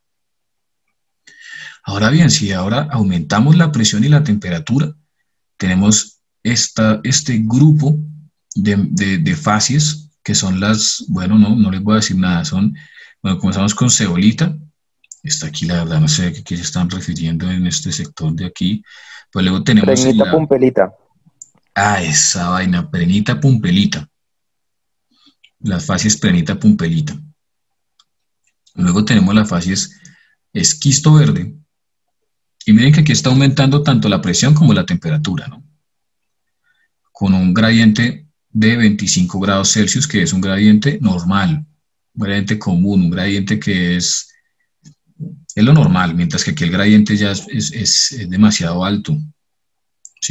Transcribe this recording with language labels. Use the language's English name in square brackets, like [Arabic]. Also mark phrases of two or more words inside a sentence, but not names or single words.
[Spanish] Ahora bien, si ahora aumentamos la presión y la temperatura, tenemos este grupo de fases que son las, bueno, no les voy a decir nada, son, bueno, comenzamos con zeolita. Está aquí, la verdad, no sé a qué se están refiriendo en este sector de aquí. Pues luego tenemos... Prenita, pumpelita. Ah, esa vaina, prenita, pumpelita. Las fases prenita, pumpelita. Luego tenemos las fases esquisto verde. Y miren que aquí está aumentando tanto la presión como la temperatura, ¿no? Con un gradiente de 25 grados Celsius, que es un gradiente normal, un gradiente común, un gradiente que es lo normal, mientras que aquí el gradiente ya es demasiado alto, ¿sí?